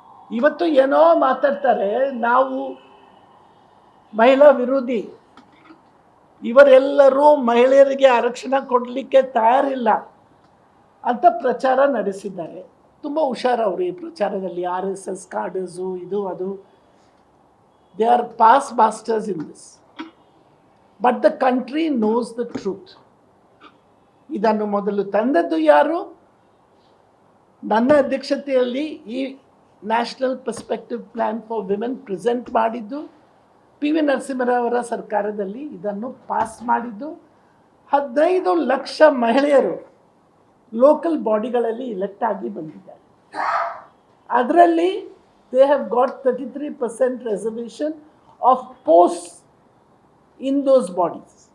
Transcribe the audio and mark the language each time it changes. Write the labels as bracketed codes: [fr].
[kn] ಇವತ್ತು ಏನೋ ಮಾತಾಡ್ತಾರೆ, ನಾವು ಮಹಿಳಾ ವಿರೋಧಿ, ಇವರೆಲ್ಲರೂ ಮಹಿಳೆಯರಿಗೆ ಆರಕ್ಷಣ ಕೊಡಲಿಕ್ಕೆ ತಯಾರಿಲ್ಲ ಅಂತ ಪ್ರಚಾರ ನಡೆಸಿದ್ದಾರೆ. ತುಂಬ ಹುಷಾರವರು ಈ ಪ್ರಚಾರದಲ್ಲಿ. RSS ಕಾರ್ಡರ್ಸು ಇದು ಅದು. [en] They are past masters in this. But the country knows the truth. [kn] ಇದನ್ನು ಮೊದಲು ತಂದದ್ದು ಯಾರು? ನನ್ನ ಅಧ್ಯಕ್ಷತೆಯಲ್ಲಿ ಈ national perspective plan for women present ಮಾಡಿದ್ದು, PV ನರಸಿಂಹರಾವರ ಸರ್ಕಾರದಲ್ಲಿ ಇದನ್ನು ಪಾಸ್ ಮಾಡಿದ್ದು. 15 ಲಕ್ಷ ಮಹಿಳೆಯರು ಲೋಕಲ್ ಬಾಡಿಗಳಲ್ಲಿ ಇಲೆಕ್ಟ್ ಆಗಿ ಬಂದಿದ್ದಾರೆ. ಅದರಲ್ಲಿ [en] they have got 33% reservation of posts in those bodies.